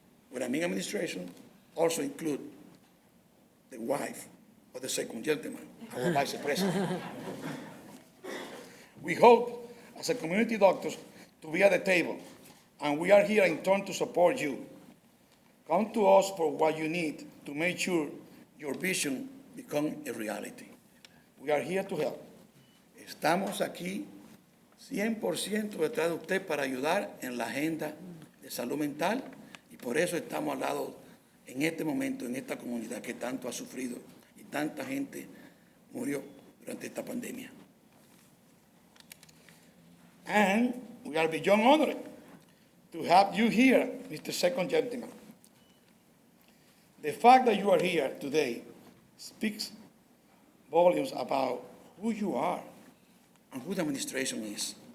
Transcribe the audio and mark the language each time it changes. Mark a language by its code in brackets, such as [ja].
[en] When I mean administration, also include the wife of the second gentleman, our vice president. We hope, as a community doctors, to be at the table, and we are here in turn to support you. Come to us for what you need to make sure your vision becomes a reality. We are here to help. [es] Estamos aquí 100% detrás de usted para ayudar en la agenda de salud mental y por eso estamos al lado en este momento, en esta comunidad que tanto ha sufrido y tanta gente murió durante esta pandemia. [en] And we are beyond honored to have you here, Mr. Second Gentleman. The fact that you are here today speaks volumes about who you are and who the administration is.